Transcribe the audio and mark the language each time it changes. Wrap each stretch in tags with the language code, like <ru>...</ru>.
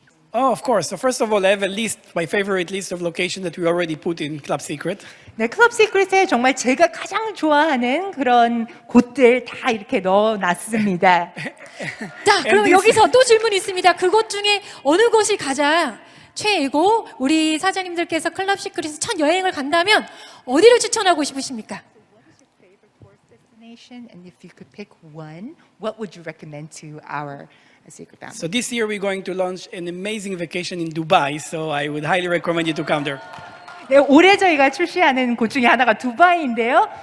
<en>Oh, of course. So first of all, I have a list, my favorite list of locations that we already put in Club Secret.</en> <ko>네, 클럽 시크릿에 정말 제가 가장 좋아하는 그런 곳들 다 이렇게 넣어놨습니다. 자, 그럼 여기서 또 질문이 있습니다. 그곳 중에 어느 곳이 가장 최애고 우리 사장님들께서 클럽 시크릿 첫 여행을 간다면 어디를 추천하고 싶으십니까?</ko> <en>Destination, and if you could pick one, what would you recommend to our Secret family? So this year we're going to launch an amazing vacation in Dubai, so I would highly recommend you to come there.</en> <ko>네, 올해 저희가 출시하는 곳 중에 하나가 두바이인데요.</ko>